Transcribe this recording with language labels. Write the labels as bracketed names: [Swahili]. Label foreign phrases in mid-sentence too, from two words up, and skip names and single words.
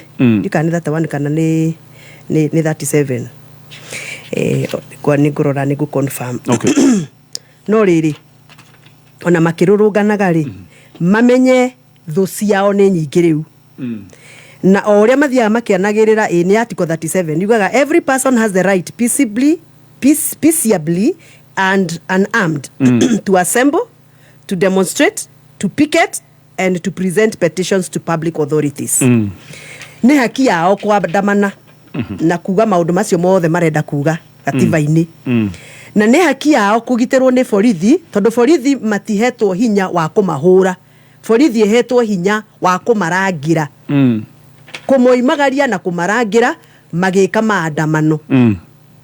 [Kikuyu] Ndika ni 31 kana ni 37. Kwa ni ngurora ni confirm. Okay. No riri ona makirurunganaga ri mamenye thu ciao ni nyingi riu. Na oria mathiaga makianagirira ni Article 37 yugaga [English] every person has the right peaceably and unarmed to assemble, to demonstrate, to picket and to present petitions to public authorities. [Kikuyu] Ni haki yao kuandamana na kuga maundu macio mothe marenda kuga gatiba-ini. Na ni haki yao kugitirwo ni borithi tondu borithi matihetwo hinya wa kumahura. Borithi ehetwo hinya wa kumarangira. Kumoimagaria na kumarangira magika maandamano.